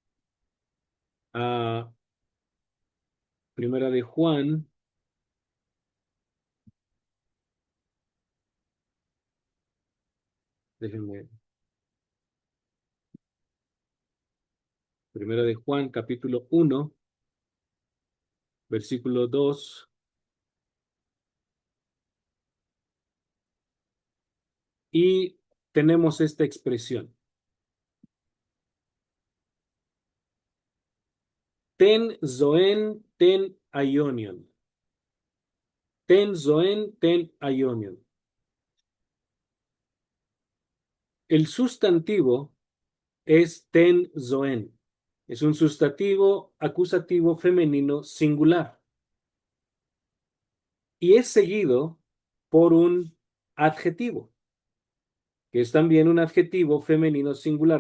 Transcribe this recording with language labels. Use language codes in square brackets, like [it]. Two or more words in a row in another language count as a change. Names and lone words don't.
[es] a Primera de Juan, déjenme, Primera de Juan, capítulo 1, versículo 2, y tenemos esta expresión. [el] Τὴν ζωὴν τὴν αἰώνιον. Τὴν ζωὴν τὴν αἰώνιον. [es] El sustantivo es [el] τὴν ζωήν. [es] Es un sustantivo acusativo femenino singular. Y es seguido por un adjetivo, que es también un adjetivo femenino singular.